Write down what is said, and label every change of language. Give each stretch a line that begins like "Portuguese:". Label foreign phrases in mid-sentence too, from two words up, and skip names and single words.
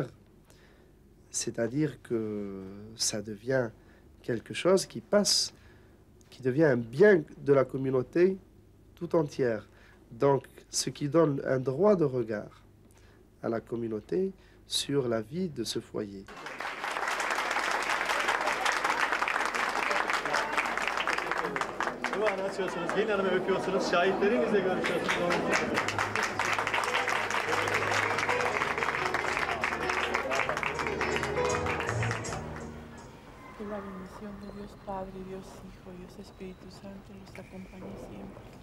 French: C'est-à-dire que ça devient quelque chose qui passe, qui devient un bien de la communauté tout entière. Donc, ce qui donne un droit de regard à la communauté sur la vie de ce foyer.
Turkish: Gelin hanımı öpüyorsunuz, şahitlerinizle görüşüyorsunuz.
Spanish: Que la bendición de Dios Padre, Dios Hijo, Dios Espíritu Santo los acompañe siempre.